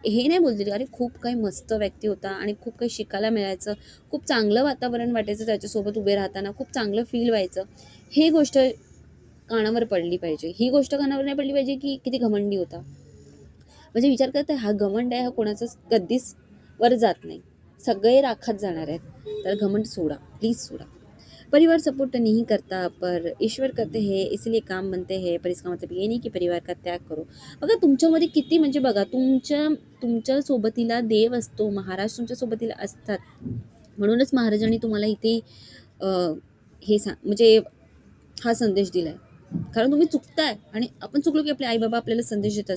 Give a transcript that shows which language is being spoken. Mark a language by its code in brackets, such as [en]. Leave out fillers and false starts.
[mr] हे नाही बोलतील अरे खूप काही मस्त व्यक्ती होता आणि खूप काही शिकायला मिळायचं, खूप चांगलं वातावरण वाटायचं त्याच्यासोबत उभे राहताना, खूप चांगलं फील व्हायचं. हे गोष्ट कानावर पडली पाहिजे. ही गोष्ट कानावर नाही पडली पाहिजे की किती घमंडी होता. म्हणजे विचार करता, हा घमंड आहे, हा कोणाचाच कधीच वर जात नाही. सगळे राखात जाणार आहेत. तर घमंड सोडा, प्लीज सोडा. [hi] परिवार सपोर्ट नहीं करता पर ईश्वर करते हैं इसलिए काम बनते हैं, पर इसका मतलब ये नहीं की परिवार का त्याग करो. [mr] बघा तुमच्यामध्ये किती, म्हणजे बघा, तुमच्या सोबतीला देव असतो, महाराज तुमच्या सोबतीला असतात. म्हणूनच महाराजांनी तुम्हाला इथे अ, म्हणजे हा संदेश दिलाय. कारण तुम्ही चुकताय आणि आपण चुकलो की आपले आई बाबा आपल्याला संदेश देतात.